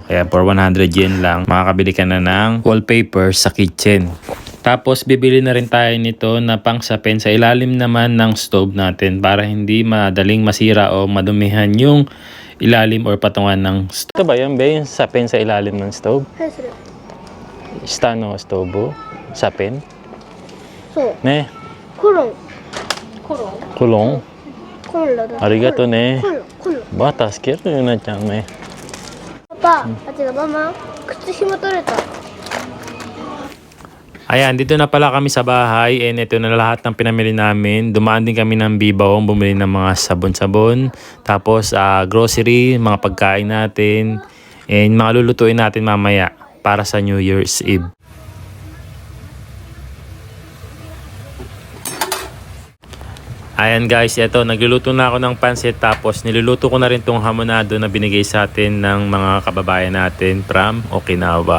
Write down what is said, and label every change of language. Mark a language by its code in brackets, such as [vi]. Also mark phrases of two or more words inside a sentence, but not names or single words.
[tl] Kaya for 100 yen lang, makakabili ka na ng wallpaper sa kitchen. Tapos bibili na rin tayo nito na pang sapin sa ilalim naman ng stove natin para hindi madaling masira o madumihan yung ilalim or patungan ng stove. Ito ba yun, Be? Yung sapin sa ilalim ng stove? [ja] はい、それ。 [tl] Sta no stove? Sapin? [ja] そう。 Ne? コロン。 [tl] Kulong? [ja] コンロだ。ありがとうね. コンロ。 [tl] Ba, tasker yun na dyan, eh. [ja] パパ、あ、違う、ママ。靴紐取れた。 [tl] Ayan, dito na pala kami sa bahay and ito na lahat ng pinamili namin. Dumaan din kami ng Bibawong, bumili ng mga sabon-sabon. Tapos grocery, mga pagkain natin. And mga lulutuin natin mamaya para sa New Year's Eve. Ayan guys, ito, nagluluto na ako ng pansit tapos niluluto ko na rin tong hamonado na binigay sa atin ng mga kababayan natin from Okinawa.